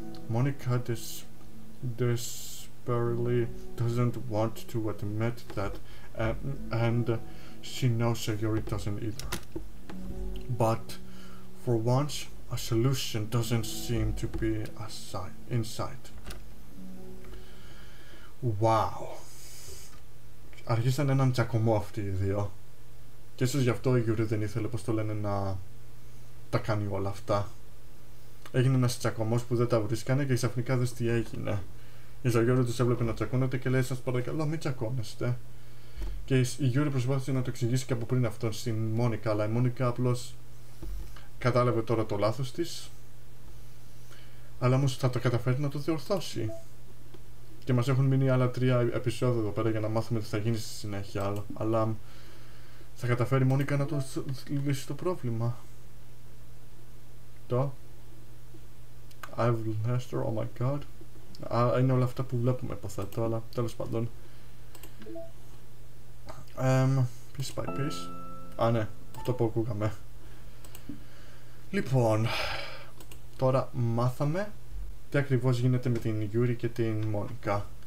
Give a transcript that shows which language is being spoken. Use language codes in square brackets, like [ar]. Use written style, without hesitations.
[en] Monika desperately doesn't want to admit that, and she knows Yuri doesn't either. But for once, a solution doesn't seem to be in sight. Wow. [el] Άρχισαν έναν τσακωμό αυτοί οι δύο. Και ίσως γι' αυτό η Yuri δεν ήθελε, πώς το λένε, να τα κάνει όλα αυτά. Έγινε ένας τσακωμός που δεν τα βρίσκανε και ξαφνικά δες τι έγινε. Η Yuri τους έβλεπε να τσακώνονται και λέει, σας παρακαλώ μην τσακώνεστε. Και η Yuri προσπάθησε να το εξηγήσει και από πριν αυτόν στην Monika, αλλά η Monika απλώς κατάλαβε τώρα το λάθος της. Αλλά όμως θα το καταφέρει να το διορθώσει. Και μας έχουν μείνει άλλα 3 επεισόδια εδώ πέρα για να μάθουμε τι θα γίνει στη συνέχεια. Αλλά θα καταφέρει η Monika να το λύσει το πρόβλημα. [en] Το I've lost her, oh my god. [el] Είναι όλα αυτά που βλέπουμε, υποθέτω, αλλά τέλος πάντων. [en] Peace by peace. [el] Α, ναι, αυτό που ακούγαμε. Λοιπόν, τώρα μάθαμε τι ακριβώς γίνεται με την Yuri και την Monika.